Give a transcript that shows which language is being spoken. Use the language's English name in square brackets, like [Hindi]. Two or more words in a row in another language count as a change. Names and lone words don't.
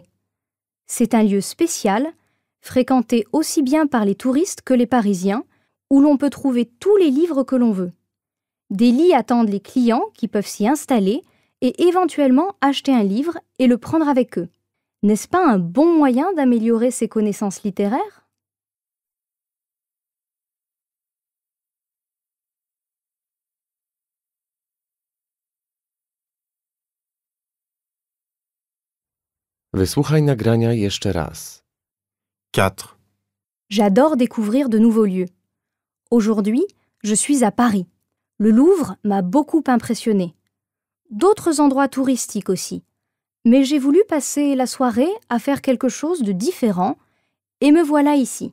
[French] C'est un lieu spécial, fréquenté aussi bien par les touristes que les Parisiens, où l'on peut trouver tous les livres que l'on veut. Des lits attendent les clients qui peuvent s'y installer et éventuellement acheter un livre et le prendre avec eux. N'est-ce pas un bon moyen d'améliorer ses connaissances littéraires ? [Polish] Wysłuchaj nagrania jeszcze raz. 4. [French] J'adore découvrir de nouveaux lieux. Aujourd'hui, je suis à Paris. Le Louvre m'a beaucoup impressionnée. D'autres endroits touristiques aussi. Mais j'ai voulu passer la soirée à faire quelque chose de différent et me voilà ici.